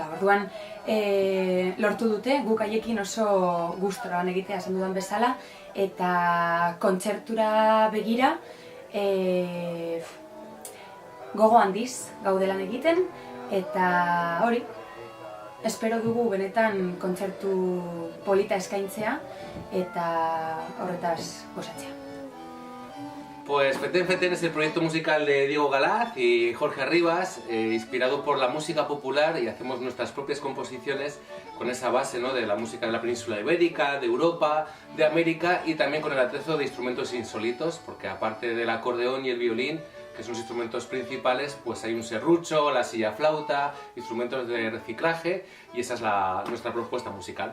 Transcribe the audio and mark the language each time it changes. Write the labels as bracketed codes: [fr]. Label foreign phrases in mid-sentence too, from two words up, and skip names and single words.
[eu] Orduan, lortu dute guk haiekin oso gustora lan egitea esan dudan bezala eta kontzertura begira gogo handiz gaudelan egiten eta hori, espero dugu benetan kontzertu polita eskaintzea eta horretaz gozatzea. [es] Pues Feten Feten es el proyecto musical de Diego Galaz y Jorge Arribas, inspirado por la música popular, y hacemos nuestras propias composiciones con esa base, ¿no?, de la música de la península ibérica, de Europa, de América, y también con el atrezo de instrumentos insólitos, porque aparte del acordeón y el violín, que son los instrumentos principales, pues hay un serrucho, la silla flauta, instrumentos de reciclaje, y esa es nuestra propuesta musical.